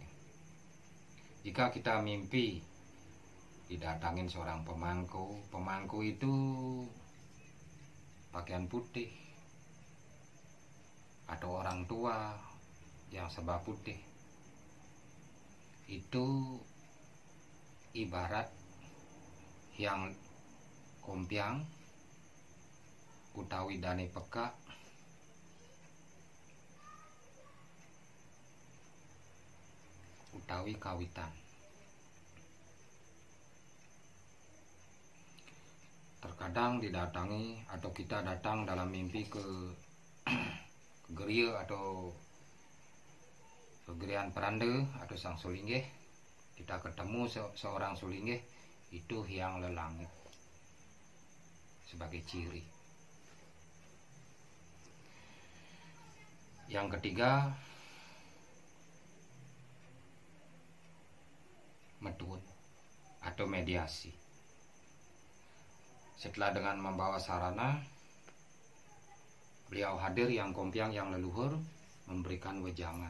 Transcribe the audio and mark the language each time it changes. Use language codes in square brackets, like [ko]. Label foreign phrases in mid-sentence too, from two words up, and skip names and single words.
[id] Jika kita mimpi didatangin seorang pemangku itu pakaian putih, atau orang tua yang serba putih, itu ibarat yang [ban] kompiang utawi dane peka utawi kawitan. [id] Terkadang didatangi atau kita datang dalam mimpi ke geria atau kegerian perande atau sang sulinggih. Kita ketemu seorang sulinggih itu hyang lelangit sebagai ciri. Yang ketiga, metuun atau mediasi. Setelah dengan membawa sarana, beliau hadir yang kompiang yang leluhur memberikan wejangan.